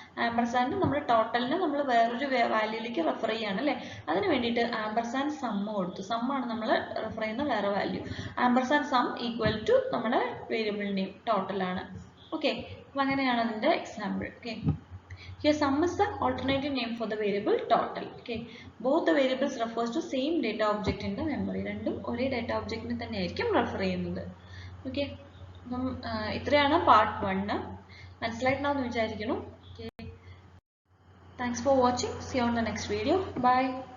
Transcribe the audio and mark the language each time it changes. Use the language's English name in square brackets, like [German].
[Malayalam] Ampersand നമ്മൾ ടോട്ടലിനെ നമ്മൾ വേറൊരു വാല്യൂയിലേക്ക് റെഫർ ചെയ്യാണ് അല്ലേ. അതിന് വേണ്ടിയിട്ട് ആംപർസാൻഡ് സം കൊടുത്തു. സം ആണ് നമ്മൾ റെഫർ ചെയ്യുന്ന വേറെ value. Ampersand some equal to നമ്മുടെ വേരിയബിൾ നെയിം ടോട്ടൽ ആണ്. ഓക്കെ, അപ്പോൾ അങ്ങനെയാണ് അതിൻ്റെ example. [English] Okay, here sum is the alternative name for the variable total. Okay, both the variables refers to same data object in the memory. [Malayalam] രണ്ടും ഒരേ data ഒബ്ജക്റ്റിനെ തന്നെ ആയിരിക്കും റെഫർ ചെയ്യുന്നത്. ഓക്കെ, അപ്പം ഇത്രയാണ് പാർട്ട് 1. [English] മനസ്സിലായിട്ടുണ്ടാവും വിചാരിക്കുന്നു. Thanks for watching. See you on the next video. Bye.